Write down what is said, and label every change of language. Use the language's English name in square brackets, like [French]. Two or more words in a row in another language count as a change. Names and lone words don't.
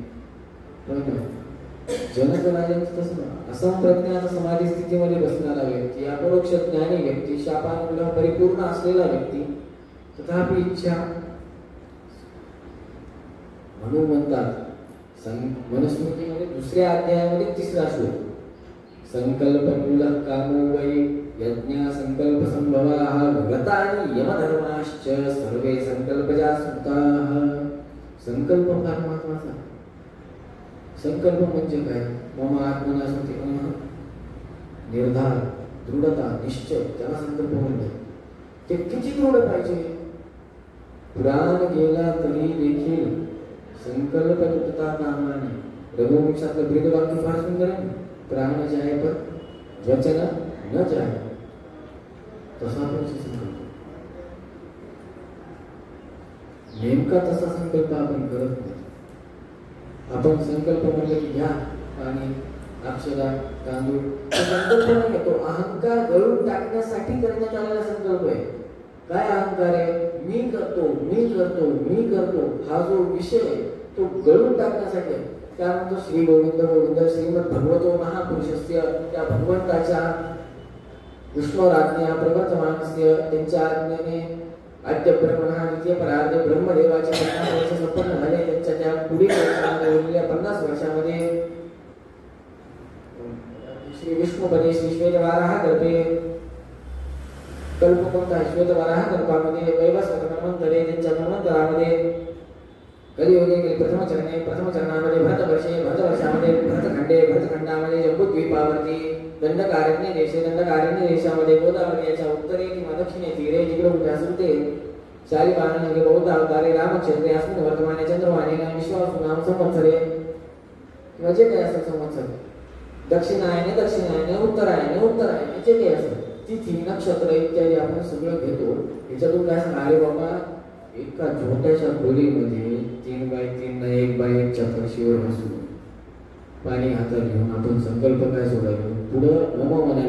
[Marathi] पण जनक राजांचं तसं ना, असंप्रज्ञात समाधी स्थितीमध्ये बसणारा व्यक्ती, अपरोक्ष ज्ञानी व्यक्ती, शापानुग्रह परिपूर्ण असलेला व्यक्ती, तथापि इच्छा म्हणून म्हणतात मनुस्मृतीमध्ये दुसऱ्या अध्यायामध्ये 3रा श्लोक, [Sanskrit] संकल्पमूलः कामो वै यज्ञ संकल्प संभवाः व्रतानि यमधर्माश्च सर्वे संकल्पजा स्मृताः. [Marathi] संकल्प फार महत्त्वाचा. संकल्प म्हणजे काय, मम आत्मना स्मृती, निर्धार, दृढता, निश्चय, त्याला संकल्प म्हणतात. ते किती दृढ पाहिजे, प्राण गेला तरी देखील संकल्प तुटता कामा नये. रघुवंशातलं ब्रीद वाक्य फार सुंदर आहे, [Hindi] प्राण जाए पर वचन न जाए. [Marathi] तसा संकल्प, नेमका तसा संकल्प आपण करत नाही. आपण संकल्प म्हणलं की घ्या पाणी, अक्षरा, तांदूळ, संकल्प नाही, तो अहंकार गळून टाकण्यासाठी करण्यात आलेला संकल्प आहे. काय अहंकार आहे, मी करतो मी करतो मी करतो, हा जो विषय तो गळून टाकण्यासाठी आहे. त्यानंतर [Sanskrit] श्री गोविंद गोविंद श्रीमद भगवतो महापुरुषस्य, [Marathi] त्या भगवंताच्या [Sanskrit] विष्णोराज्ञा प्रवर्तमानस्य, [Marathi] त्यांच्या आज्ञेने [Sanskrit] आद्य ब्रह्मणा द्वितीय परार्ध [Marathi] ब्रह्मदेवाचे 50 वर्ष संपन्न झाले. त्यांच्या त्या पुढील उरलेल्या 50 वर्षामध्ये [Sanskrit] श्री विष्णुपदे श्री श्वेतवाराह कल्पे, [Marathi] कल्प कोणता, श्वेतवाराह कल्पामध्ये वैवस्वत [Sanskrit] मन्वंतरे, [Marathi] त्यांच्या मन्वंतरामध्ये [Sanskrit] कलियुगे प्रथम [Marathi] चरणामध्ये भरतवर्षामध्ये [Sanskrit] भरतखंडे, [Marathi] भरतखंडामध्ये जम्बूद्वीपावरती [Sanskrit] दंडकारण्य देशे, [Marathi] दंडकारण्य देशामध्ये गोदावरी याच्या [Sanskrit] उत्तरे किंवा दक्षिणे तीरे [Marathi] जिकडे कुठे असेल ते [Sanskrit] शालिवाहन बौद्ध अवतारे रामचंद्रे अस्मिन् वर्तमाने चंद्रवाणे विश्वासु नाम संवत्सरे, [Marathi] किंवा जे काही असेल संवत्सर, दक्षिणायने उत्तरायणे जे काही असेल, तिथी नक्षत्र इत्यादी आपण सगळं घेतो. याच्यातून काय सांगा, अरे बाबा एका छोट्याशा खोलीमध्ये 3x3 1x1च्या फरशीवर बसून पाणी हातात घेऊन आपण संकल्प काय सोडायला, पुढं नम म्हणाले.